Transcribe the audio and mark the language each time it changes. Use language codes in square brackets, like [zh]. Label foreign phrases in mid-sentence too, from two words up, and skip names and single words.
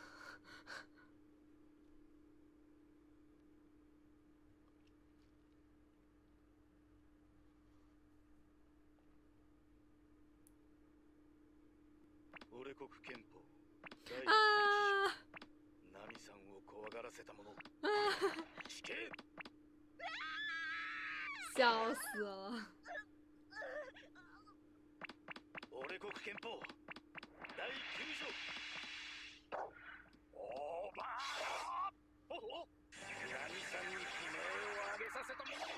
[ja] 俺国憲法第一啊！ナミさんを怖がらせた者死刑。 [zh] 笑死了！ [ja] 俺国憲法第9条。オーバー。おお。ナミさんに悲鳴を上げさせた者。